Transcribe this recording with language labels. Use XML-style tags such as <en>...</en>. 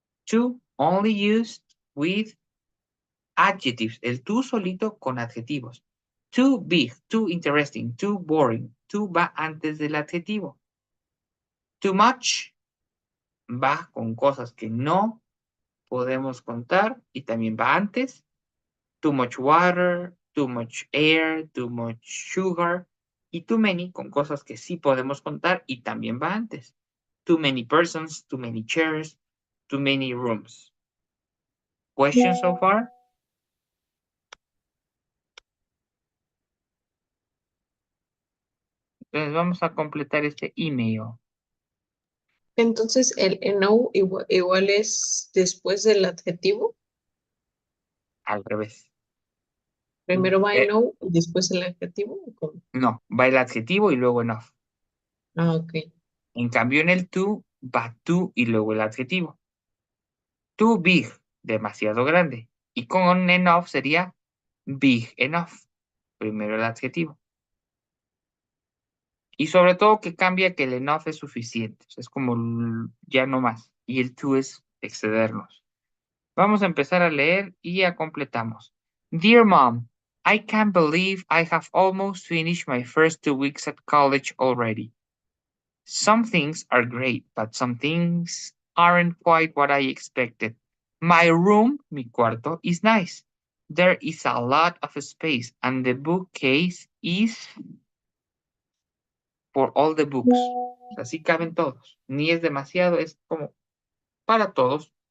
<en>To only used with adjectives.</en> <es>El tú solito con adjetivos.</es> <en>Too big, too interesting, too boring.</en> <es>Too va antes del adjetivo. Too much va con cosas que no podemos contar y también va antes.</es> <en>Too much water, too much air, too much sugar.</en> <es>Y too many con cosas que sí podemos contar y también va antes.</es> <en>Too many persons, too many chairs, too many rooms. Questions so far?</en> <es>Entonces vamos a completar este email. Entonces, el eno igual es después del adjetivo. Al revés. Primero va Eh, eno y después el adjetivo. ¿O cómo? no, va el adjetivo y luego enough. Ah, ok. En cambio en el to va to y luego el adjetivo.</es> <en>Too big,</en> <es>demasiado grande. Y con enough sería big enough. Primero el adjetivo. Y sobre todo que cambia que el enough es suficiente. O sea, es como ya no más. Y el to es excedernos. Vamos a empezar a leer y ya completamos.</es> <en>Dear Mom, I can't believe I have almost finished my first 2 weeks at college already. Some things are great, but some things aren't quite what I expected. My room,</en> <es>mi cuarto,</es> <en>is nice. There is a lot of space, and the bookcase is for all the books.</en> <es>Así caben todos. Ni es demasiado, es como para todos.</es>